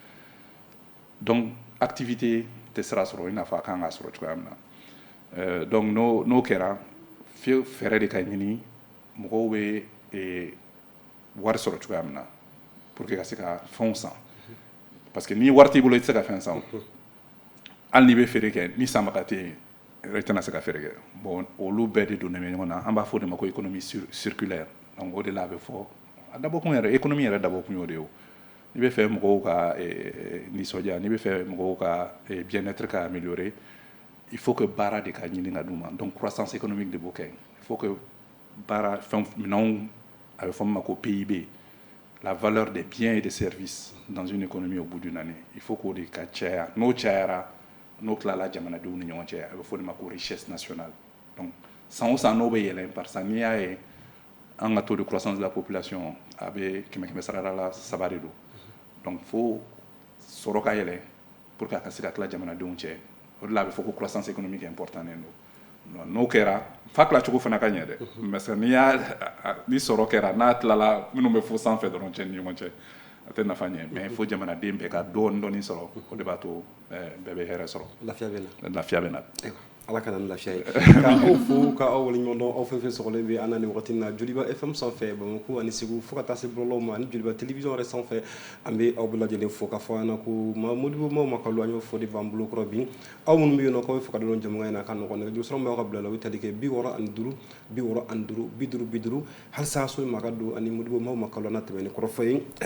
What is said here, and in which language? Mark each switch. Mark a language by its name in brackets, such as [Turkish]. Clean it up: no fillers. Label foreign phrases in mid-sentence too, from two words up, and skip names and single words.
[Bambara] donc activité tɛ sira sɔrɔ i n'a fɔ a kan ka sɔrɔ cogoya min na donc n'o kɛra fɛɛrɛ de ka ɲini mɔgɔw bɛ wari sɔrɔ cogoya min na [French] pour que [Bambara] ka se ka fɛnw san parce que ni wari t'i bolo i tɛ se ka fɛn san hali n'i bɛ feere kɛ ni sanbaga tɛ yen i tɛna se ka feere kɛ bon olu bɛɛ de donnen bɛ ɲɔgɔn na an b'a fɔ o de ma ko [French] économie circulaire [Bambara] donc o de la a bɛ fɔ a dabɔkun yɛrɛ économie yɛrɛ dabɔkun y'o de ye o n'i bɛ fɛ mɔgɔw ka nisɔndiya n'i bɛ fɛ mɔgɔw ka bien-être ka améliorer [French] il faut que [Bambara] baara de ka ɲini ka d'u ma donc [French] croissance économique [Bambara] de b'o kɛ [French] il faut que [Bambara] baara minɛnw a bɛ fɔ min ma ko PIB [French] la valeur des biens et des services dans une économie au bout d'une année il faut [Bambara] k'o de ka caya n'o cayara n'o tilala jamanadenw ni ɲɔgɔn cɛ a bɛ fɔ de ma ko [French] richesse nationale [Bambara] donc san o san n'o bɛ yɛlɛn parce que n'i y'a ye an ka [French] taux de croissance de la population [Bambara] a bɛ 100 sarara la 3 de don donc fo sɔrɔ ka yɛlɛn [French] pour que [Bambara] a ka se ka tila jamanadenw cɛ o de la a bɛ fɔ ko [French] croissance économique important [Bambara] don n'o kɛra fa tilacogo fana ka ɲɛ dɛ parce que ni sɔrɔ kɛra n'a tilala minnu bɛ fo sanfɛ dɔrɔn cɛ ni ɲɔgɔn cɛ a tɛ nafa ɲɛ mais fo jamanaden bɛɛ ka dɔɔni sɔrɔ o de b'a to bɛɛ bɛ hɛrɛ sɔrɔ lafiya bɛ na ala ka na ni lafiya ye k'aw fo k'aw waleɲumandɔn aw fɛn fɛn sɔgɔlen bɛ an na nin wagati in na Joliba FM sanfɛ Bamako ani Segu fo ka taa se bɔlɔlɔw ma ani Joliba télévision yɛrɛ sanfɛ an bɛ aw bɛɛ lajɛlen fo k'a fɔ an ɲɛna ko Modibo Makalu an y'o fɔ de b'an bolo kɔrɔ bi aw minnu bɛ yen nɔ k'aw bɛ fɛ ka don jamukan in na ka nɔgɔn nɛgɛjurusira min b'aw ka bila la o ye tali kɛ 65 65 50 50 halisa so ma ka don ani Modibo Makalu n'a tɛmɛ ni kɔrɔfɔ ye